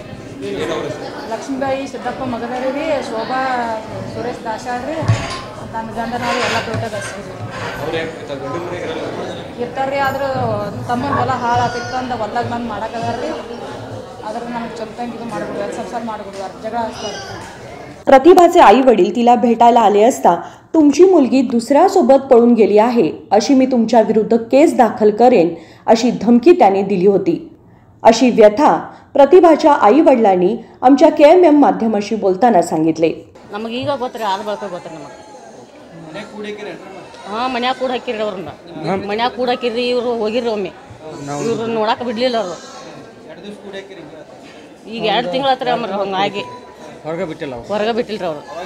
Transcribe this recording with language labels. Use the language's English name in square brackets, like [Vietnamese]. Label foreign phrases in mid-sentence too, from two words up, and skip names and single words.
[Kannada] ಲಕ್ಷ್ಮೀಬಾಯಿ ಸಿದ್ದಪ್ಪ ಮಗದಾರಿ ರೀ, ಶೋಭಾ ಸುರೇಶ್ ದಾಶಾಳ್ ರೀ, ನನ್ನ ಗಂಡನವ್ರು ಎಲ್ಲ ದೊಡ್ಡದ ಇರ್ತಾರೆ ರೀ. ಆದ್ರೆ ತಮ್ಮನ ಹೊಲ ಹಾಳಾತಿತ್ತಂದ ಹೊಲ್ದಾಗ ಬಂದು ಮಾಡಕ್ಕದಾರ ರೀ. ಆದ್ರೆ ನಮ್ಗೆ ಚೊಲ್ತಂಗೆ ಇದು ಮಾಡಿಬಿಡುವಾರ, ಸಂಸಾರ ಮಾಡಿಬಿಡುವಾರ, [Marathi] जगह असतात. प्रतिभाचे आई वडील तिला भेटायला आले असता तुमची मुलगी दुसऱ्यासोबत पळून गेली आहे, अशी मी तुमच्या विरुद्ध केस दाखल करेन अशी धमकी त्याने दिली होती. अशी व्यथा प्रतिभाच्या आई वडिलांनी आमच्या KMM माध्यमाशी बोलताना सांगितले. [Kannada] ನಮಗೀಗ ಗೊತ್ತ್ರಿ, ಆದ ಬಳಕ ಗೊತ್ತ್ರಿ ನಮಗೆ. ಹಾಂ, ಮನ್ಯಾಗ ಕೂಡ ಹಾಕಿರಿ ಅವ್ರನ್ನ. ಮನ್ಯಾಗ ಕೂಡ ಹಾಕಿರಿ, ಇವರು ಹೋಗಿರಿ ಒಮ್ಮೆ. ಇವ್ರು ನೋಡಕ್ಕೆ ಬಿಡಲಿಲ್ಲ ಅವರು. ಈಗ 2 ತಿಂಗಳ ಹತ್ರ ಹಂಗಾಗಿ ಹೊರಗೆ ಬಿಟ್ಟಿಲ್ಲ ಅವರು.